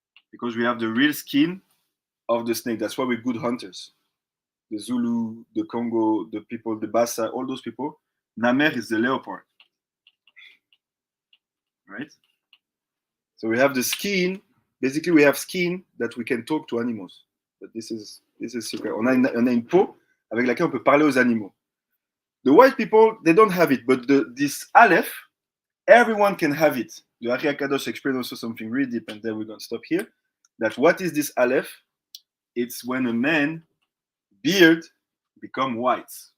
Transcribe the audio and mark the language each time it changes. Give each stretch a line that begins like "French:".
English: Because we have the real skin of the snake. That's why we're good hunters. The Zulu, the Congo, the people, the Bassa, all those people. Namer is the leopard. right? So we have the skin. Basically, we have skin that we can talk to animals. But this is secret.
French: On a une peau avec laquelle on peut parler aux animaux.
English: The white people, they don't have it, but this aleph, everyone can have it. The Ari Akadosh explained also something really deep, and then we're going to stop here. That what is this aleph? It's when a man beard become white.